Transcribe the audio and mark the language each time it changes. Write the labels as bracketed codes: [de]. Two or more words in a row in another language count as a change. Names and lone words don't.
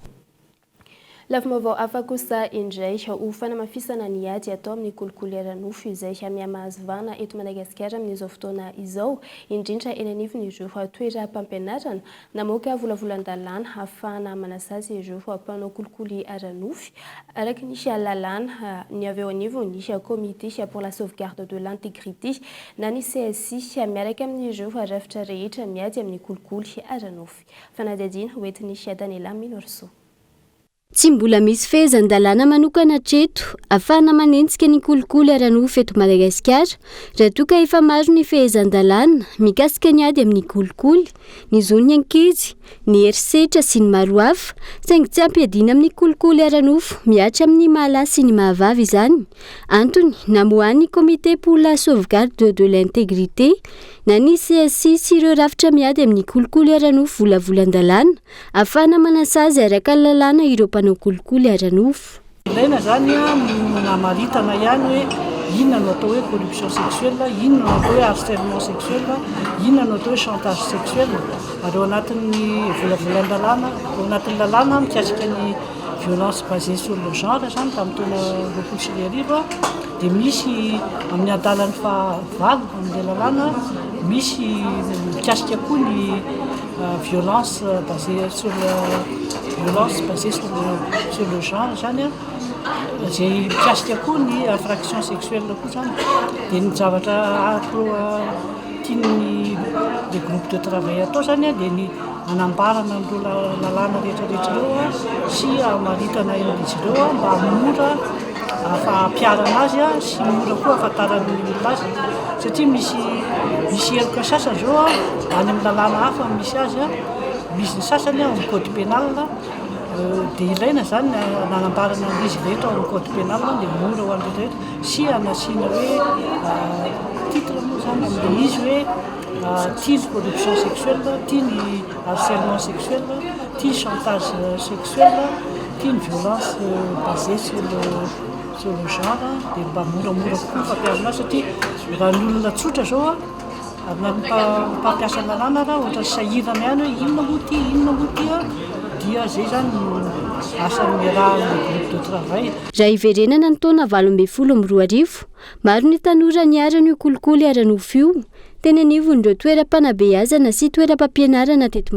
[mg] Lafim-baovao hafa kosa indray ho fanamafisana ny ady atao amin'ny kolikoly ara-nofo izay mihamahazivana eto Madagasikara amin'izao fotoana izao indrindra eny anivon'ireo toeram-pampianarana namoaka volavolan-dalàna ahafahana manasazy ireo mpanao kolikoly ara-nofo araka nisy lalàna ny avy eo anivony nisy [fr] comité pour la sauvegarde de l'intégrité [mg] na ny CSI miaraka amin'ireo rafitra rehetra miady amin'ny kolikoly ara-nofo. Fanadihadiana hoenty nisy Daniela Minorso. Tsy mbola misy fehezan-dalàna manokana hatreto ahafahana manenjika ny kolikoly ara-nofo eto Madagasikara raha toa ka efa maro ny fehezan-dalàna mikasika ny ady amin'ny kolikoly ny zon'ny ankizy ny herisetra sy ny maro hafa saingy tsy ampiadiana amin'ny kolikoly ara-nofo miatra amin'ny mahalasy sy ny mahavavy izany antony namoahany [fr] comité pour la sauvegarde de l'intégrité [mg] na ny CSI sy ireo rafitra miady amin'ny kolikoly ara-nofo volavolan-dalàna ahafahana manasazy araka ny lalàna ireo mpanao kolikoly ara-nofo. Ilaina zany namaritana ihany hoe inona no atao hoe [fr] corruption sexuelle, [mg] inona no atao hoe [fr] harcèlement sexuel, [mg] inona no atao hoe [fr] chantage sexuel. [mg] Ary ao anatin'ny volavolan-dalàna, ao anatin'ny lalàna mikasika ny [fr] violence basée sur le genre [mg] zany tamin'ny taona 2020 dia misy amin'ny adalan'ny fahavalo amin'ilay lalàna misy mikasika koa ny [fr] violence basée sur le genre [mg] zany izay mikasika koa ny [fr] infraction sexuelle [mg] koa zany dia ny zavatra tiany [fr] le groupe de travail [mg] atao zany dia ny anambarana amin'ireo lalàna rehetrarehetra ireo sy amaritana izy ireo mba mora ampiarana azy sy mora koa ahafantarana ny olona azy satria misy heloka sasany zao any amin'ny lalàna hafa misy azy misy ny sasany amin'ny [fr] code pénal [mg] dia ilaina zany nanambarana izy rehetra amin'ny [fr] code pénal [mg] dia mora ho an'ny rehetrarehetra sy anasiana hoe titre moa zany amin'ilay izy hoe tia ny [fr] corruption sexuelle, [mg] tia ny [fr] harcèlement sexuel, [mg] tia ny [fr] chantage sexuel, [mg] tia ny [fr] violence basée sur le genre [mg] dia mba moramora koa fampiasana satria raha ny olona tsotra zao mpampiasa lalàna raha ohatra sahirana ihany hoe inona moa tia dia zay zany asan'ny raha ny [fr] groupe de travail. [mg] Raha iverenana ny taona 2024 maro ny tanora niara ny kolikoly ara-nofo io teny anivon'ireo toeram-panabeazana sy toeram-pampianarana teto